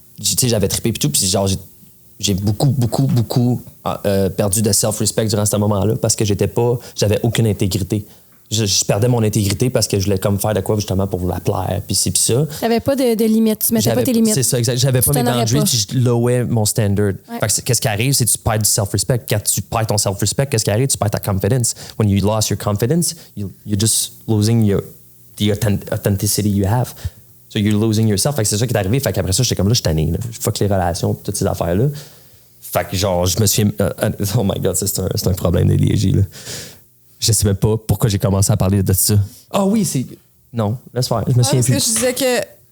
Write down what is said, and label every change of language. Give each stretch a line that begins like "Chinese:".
French: Tu sais, j'avais trippé puis tout, puis genre, j'ai beaucoup perdu de self-respect durant ce moment-là parce que j'avais aucune intégrité. Je perdais mon intégrité parce que je voulais comme faire de quoi justement pour la plaire, puis c'est puis ça. T'avais pas de limites, tu mettais pas tes limites. C'est ça, exact. J'avais pas mes boundaries, puis je lowais mon standard. Ouais. Fait que qu'est-ce qui arrive, c'est que tu perds du self-respect. Quand tu perds ton self-respect, qu'est-ce qui arrive? Tu perds ta confidence.
English: When you lost your confidence, you're just losing the authenticity you have. So you're losing yourself.
French: Fait que c'est ça qui est arrivé. Fait qu'après ça, j'étais comme là, je suis tanné. Fuck les relations, toutes ces affaires-là. Fait que genre, je me suis...
English: oh my God,
French: c'est un problème de liégie, là. Je sais même pas pourquoi j'ai commencé à parler de ça. Ah oui, c'est... Non, laisse faire. Je me souviens Parce plus. que je disais que...